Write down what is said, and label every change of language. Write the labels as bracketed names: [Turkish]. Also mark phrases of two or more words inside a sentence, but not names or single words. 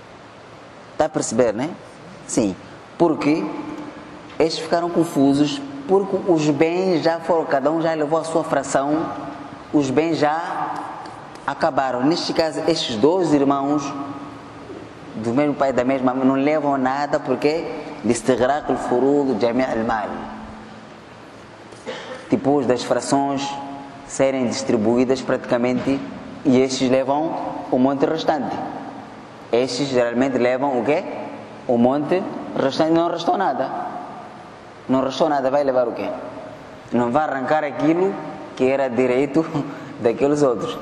[Portuguese] Está a perceber, né? Sim. Porque eles ficaram confusos, porque os bens já foram, cada um já levou a sua fração, os bens já acabaram. Neste caso, estes dois irmãos do mesmo pai e da mesma mãe não levam nada, porque [Arabic] لاستغراق الفروض جميع المال. [Portuguese] Depois das frações serem distribuídas praticamente, e estes levam o monte restante. Estes geralmente levam o quê? O monte restante. Não restou nada. Não restou nada, vai levar o quê? Não vai arrancar aquilo que era direito daqueles outros.